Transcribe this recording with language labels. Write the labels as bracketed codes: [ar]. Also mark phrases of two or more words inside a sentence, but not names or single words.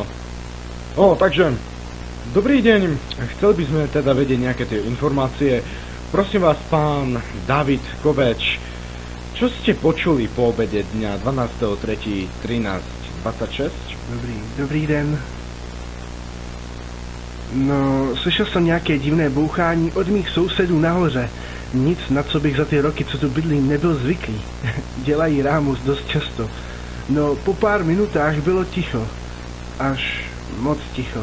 [sk] No, takže, dobrý deň. Chceli by sme teda vedieť nejaké tie informácie. Prosím vás, pán David Koveč, čo ste počuli po obede dňa 12.3.13.26? [cs] Dobrý den. No, slyšel jsem nějaké divné bouchání od mých sousedů nahoře. Nic, na co bych za ty roky, co tu bydlím, nebyl zvyklý. Dělají rámus dost často. No, po pár minutách bylo ticho. Až moc ticho.